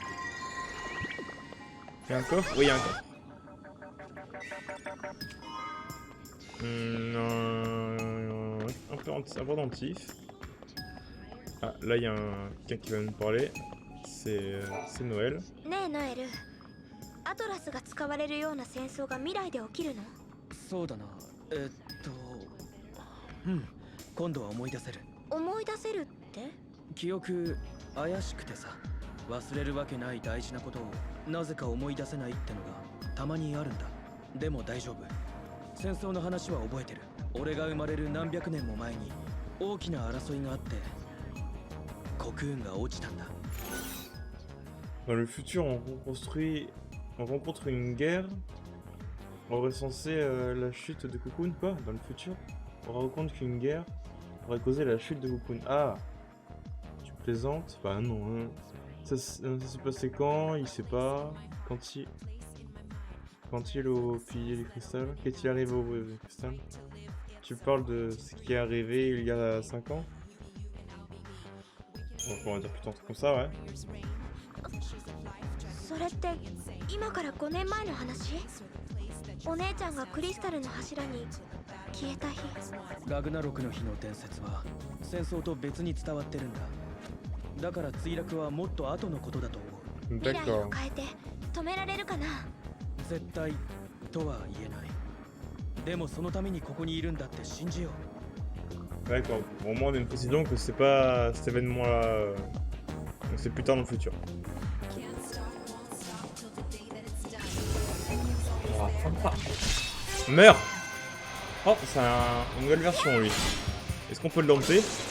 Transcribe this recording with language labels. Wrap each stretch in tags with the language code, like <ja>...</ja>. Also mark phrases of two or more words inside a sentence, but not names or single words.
<fr>Y'a un coffre? Oui y'a un coffre. Un peu dentif. Ah là y'a quelqu'un qui va nous parler. C'est Noël.</fr> <ja>アトラスが使われるような戦争が未来で起きるの？そうだな。今度は思い出せる。思い出せるって？記憶怪しくてさ、忘れるわけない大事なことをなぜか思い出せないってのがたまにあるんだ。でも大丈夫。戦争の話は覚えてる。俺が生まれる何百年も前に大きな争いがあって国運が落ちたんだ。</ja> <fr>Dans le futur, on rencontre une guerre. On aurait censé la chute de Cocoon, quoi, dans le futur. On rencontre qu'une guerre aurait causé la chute de Cocoon. Ah, tu plaisantes? Bah non. Hein. Ça s'est passé quand? Il sait pas. Quand il est au pilier du cristal? Qu'est-il arrivé au cristal? Tu parles de ce qui est arrivé il y a 5 ans? Donc on va dire plutôt un truc comme ça, ouais.</fr> <ja>それって今から5年前の話？お姉ちゃんがクリスタルの柱に消えた日。ラグナロクの日の伝説は戦争と別に伝わってるんだ。だから墜落はもっと後のことだと思う。未来を変えて止められるかな？絶対とは言えない。でもそのためにここにいるんだって信じよう。</ja> <fr>D'accord. Au moins on a une précision que c'est pas cet événement-là. Donc c'est plus tard dans le futur. Meurs! Oh, c'est une nouvelle version lui. Est-ce qu'on peut le dompter?</fr>